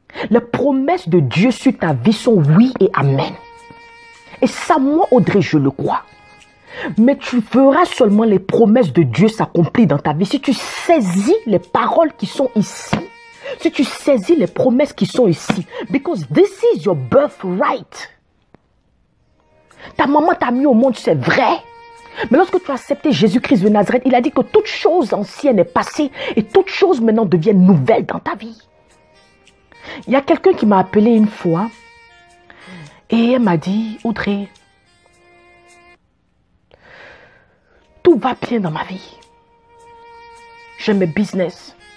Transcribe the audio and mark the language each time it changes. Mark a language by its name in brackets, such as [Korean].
[French] Les promesses de Dieu sur ta vie sont oui et amen. Et ça, moi, Audrey, je le crois. Mais tu verras seulement les promesses de Dieu s'accomplir dans ta vie si tu saisis les paroles qui sont ici. Si tu saisis les promesses qui sont ici. [English] Because this is your birthright. [French] Ta maman t'a mis au monde, c'est vrai. Mais lorsque tu as accepté Jésus-Christ de Nazareth, il a dit que toute chose ancienne est passée et toute chose maintenant devient nouvelle dans ta vie. Il y a quelqu'un qui m'a appelé une fois et elle m'a dit, Audrey, tout va bien dans ma vie. J'ai mes business.